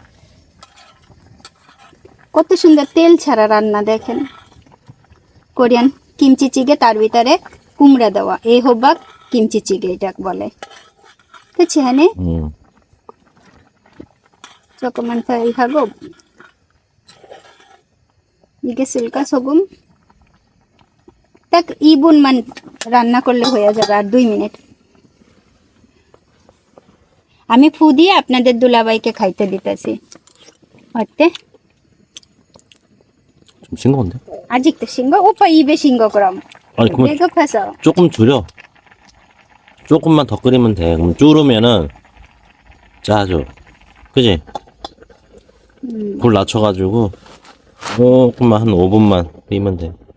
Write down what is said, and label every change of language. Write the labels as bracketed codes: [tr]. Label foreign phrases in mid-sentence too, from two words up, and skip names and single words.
[bn] কত সুন্দর তেল ছাড়া রান্না দেখেন। কোরিয়ান কিমচি চিগে, তার ভিতরে কুমড়া দেওয়া। এই হবাক কিমচি চিগে এটা বলে। [ko] 그치 하네? 조금만 더 하고. 이게 쓸까 소금? 딱 2분만 [bn] রান্না করলে হয়ে যাবে, আর 2 মিনিট। আমি ফু দিয়ে আপনাদের দুলাভাইকে খাইতে দিতেছি। হতে [ko] 좀 싱거운데? 아직도 싱거? 오빠 입에 싱거 그럼. 아니 그러면 배고파서. 조금 줄여. 조금만 더 끓이면 돼. 그럼 줄으면은 짜져. 그지? 불 낮춰가지고 조금만 한 5분만 끓이면 돼.